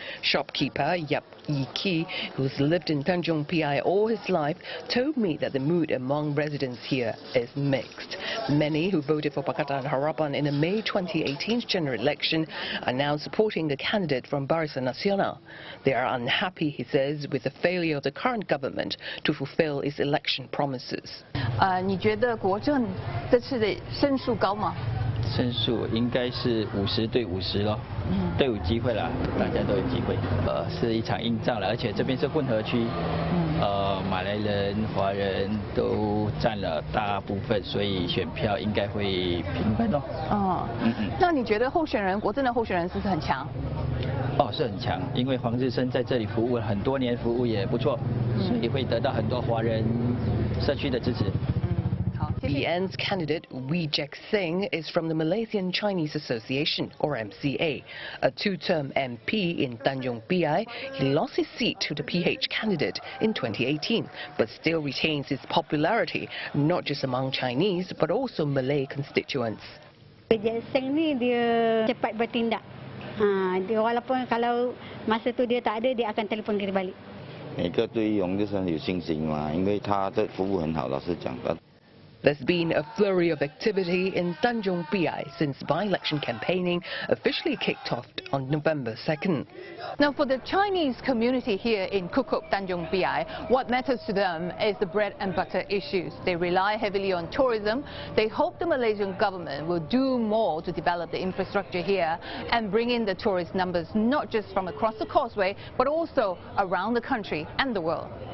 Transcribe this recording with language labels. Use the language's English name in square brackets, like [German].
[English] Shopkeeper Yap Yi-ki, who's lived in Tanjung Piai all his life, told me that the mood among residents here is mixed. Many who voted for Pakatan Harapan in the May 2018 general election are now supporting the candidate from Barisan Nasional. They are unhappy, he says, with the failure of the current government to fulfill its election promises. [Chinese] 你觉得国政这次的胜数高吗？胜数应该是50对50咯，都有机会啦，大家都有机会。是一场硬仗了，而且这边是混合区，马来人、华人都占了大部分，所以选票应该会平分哦。那你觉得候选人国政的候选人是不是很强？是很强，因为黄日升在这里服务了很多年，服务也不错，所以会得到很多华人社区的支持。 [English] BN's candidate Wee Jack Singh is from the Malaysian Chinese Association, or MCA. A 2-term MP in Tanjung Piai, he lost his seat to the PH candidate in 2018, but still retains his popularity, not just among Chinese, but also Malay constituents. [Malay] Jack Singh ni dia cepat bertindak. Dia walaupun kalau masa tu dia tak ada, dia akan telefon kita balik. [Chinese] 每个对勇就是很有信心嘛，因为他的服务很好，老实讲。 [English] There's been a flurry of activity in Tanjung Piai since by-election campaigning officially kicked off on November 2nd. Now, for the Chinese community here in Kukup, Tanjung Piai, what matters to them is the bread and butter issues. They rely heavily on tourism. They hope the Malaysian government will do more to develop the infrastructure here and bring in the tourist numbers, not just from across the causeway, but also around the country and the world.